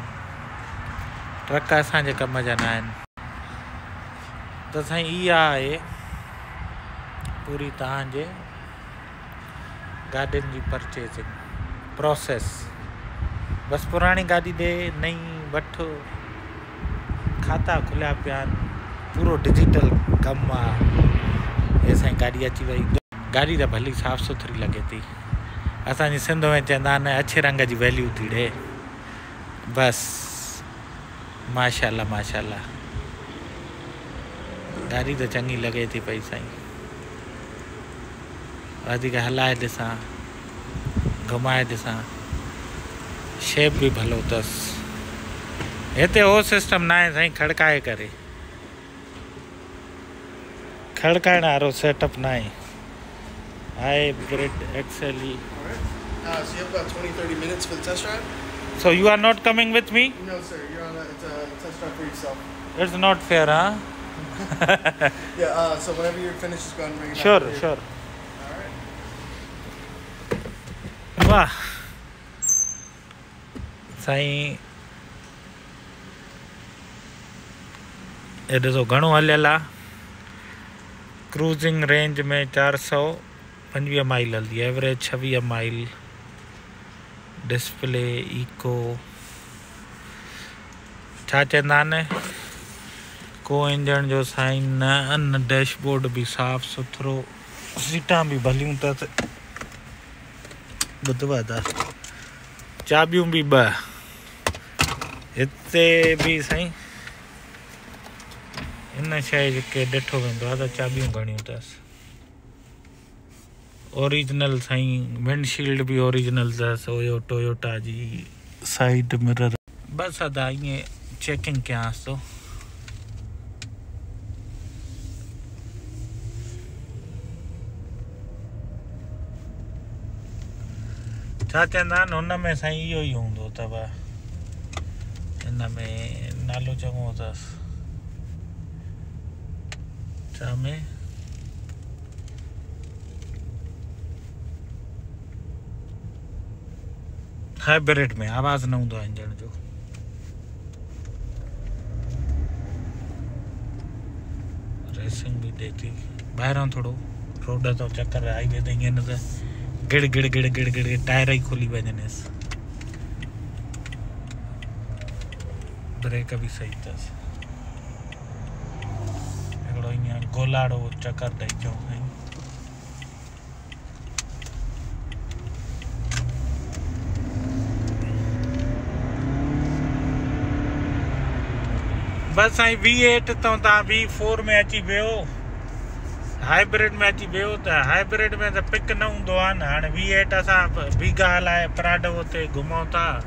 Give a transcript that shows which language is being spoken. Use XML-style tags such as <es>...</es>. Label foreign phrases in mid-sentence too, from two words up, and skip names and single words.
<sd>ट्रक असांजे कम जा न आहिनि। त साईं इहा आहे पूरी तव्हांजे गाॾियुनि जी परचेजिंग प्रोसेस। बसि पुराणी गाॾी ॾे, नई वठि, खाता खुलिया पिया आहिनि, पूरो डिजिटल कमु आहे। हे साईं गाॾी अची वई। गाड़ी तो भली साफ़ सुथरी लगे थी। असांजी सिंध में चवंदा आहिनि</sd> <ur>اچھے رنگ کی ویلیو</ur> <sd>थी ॾे। बस माशाल्लाह माशाल्लाह गाड़ी तो चंगी लगे थी पई साईं। वधीक हलाए ॾिसां, घुमाए ॾिसां, शेप भी भलो अथसि। हिते हो सिस्टम ना है साईं खड़काए करे। खड़काइण वारो सेटअप न आहे।</sd> <en>Hybrid XLE. Alright. So you have about 20-30 minutes for the test drive? So you are not coming with me? No, sir. You're on it's a test drive for yourself. It's not fair, huh? Yeah, so whenever you're finished, just go ahead and bring it Sure, back. sure. Alright.</en> <sd>वाह साईं ये ॾिसो घणो हलियल आहे</sd> <en>cruising range</en> <sd>में 425 माइल हलंदी</sd> <en>average 26 mile display eco</en> <sd>छा चवंदा आहिनि को इंजन जो साइन न डैशबोर्ड भी साफ़ सुथरो सीटां भी भलियूं अथसि ॿुधवा था चाबियूं भी 2 हिते भी साईं इन शइ खे ॾिठो वेंदो आहे त चाबियूं घणियूं अथसि ओरिजिनल साईं विंडशील्ड भी ओरिजिनल अथसि ओयो टोयोटा जी</sd> <en>side mirror</en> <sd>बस अदा ईअं चेकिंग कयांसि थो छा चवंदा आहिनि हुन में साईं इहो ई हूंदो अथव हिन में नालो चङो अथसि छा में हाइब्रिड में आवाज़ न हूंदो आहे इंजन जो रेसिंग भी ॾिए थी ॿाहिरां थोरो रोड तो चक्कर हाईवे ते ईअं न त गिड़ गिड़ गिड़ गिड़ गिड़ टायर ही खोली वञनिसि ब्रेक भी सही अथसि हिकिड़ो ईअं गोलाड़ो चक्कर ॾेई चऊं साईं बस साईं V8 तो तव्हां V4 में अची वियो हाइब्रिड में अची वियो त हाइब्रिड में त पिक न हूंदो आहे न हाणे V8 असां बीघा हलाए प्राडो ते घुमूं था</sd>